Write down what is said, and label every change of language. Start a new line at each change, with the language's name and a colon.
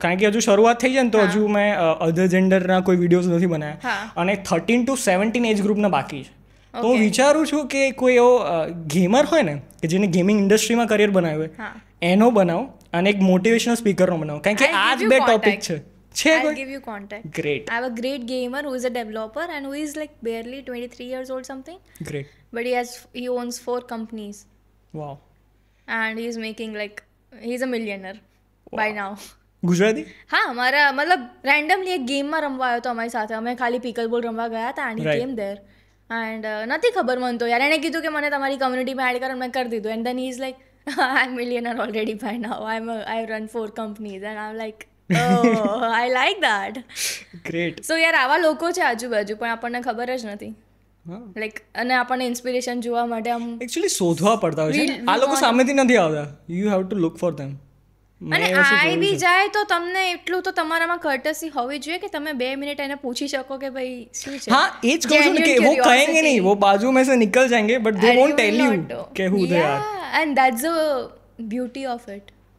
Gujarati: કારણ કે હજુ શરૂઆત થઈ જાય ને તો હજુ મેં અધર જેન્ડરના કોઈ વિડીયોઝ નથી બનાવ્યા અને 13 to 17 એજ ગ્રુપના બાકી છે. તો હું વિચારું છું કે કોઈ એવો ગેમર હોય ને કે જેને ગેમિંગ ઇન્ડસ્ટ્રીમાં કરિયર બનાવ્યું હોય એનો બનાવો અને એક મોટિવેશનલ સ્પીકરનો બનાવો. કારણ કે આ જ બે ટોપિક છે.
English: I'll give you contact. Great. I have a great gamer who is a developer and who is like barely 23 years old something. Great. But he owns 4 companies. Wow. And he's a millionaire by now.
Gujarati: Gujarati? હા, અમારા મતલબ randomly એક ગેમમાં રમવા આવ્યો હતો અમારી સાથે. અમે ખાલી પિકલ બોલ રમવા ગયા હતા
English: and he came there.
Gujarati: And નથી ખબર મને તો યાર, એણે કીધું કે મને તમારી કમ્યુનિટીમાં એડ કરો, મેં કરી દીધું.
English: And then he's like, I'm millionaire already by now. I run 4 companies. And I'm like, oh, I like that. Great.
Gujarati: So યાર આવા લોકો છે આજુબાજુ પણ આપણને ખબર જ નથી. લાઈક અને આપણને ઇન્સ્પિરેશન જોવા માટે આમ એકચ્યુઅલી શોધવા પડતા હોય છે. આ લોકો સામેથી નથી આવતા.
English: You have to look for them.
Gujarati: અને આઈ બી જાય તો તમને એટલું તો તમારામાં કર્ટસી હોવી જોઈએ કે તમે 2 મિનિટ એને પૂછી શકો કે ભાઈ શું છે.
Hindi: हाँ, एज कहूँ છું કે वो कहेंगे नहीं, वो बाजू में से निकल जाएंगे,
English: but they won't tell you
Hindi: કે
English: who they are. And that's the beauty of it.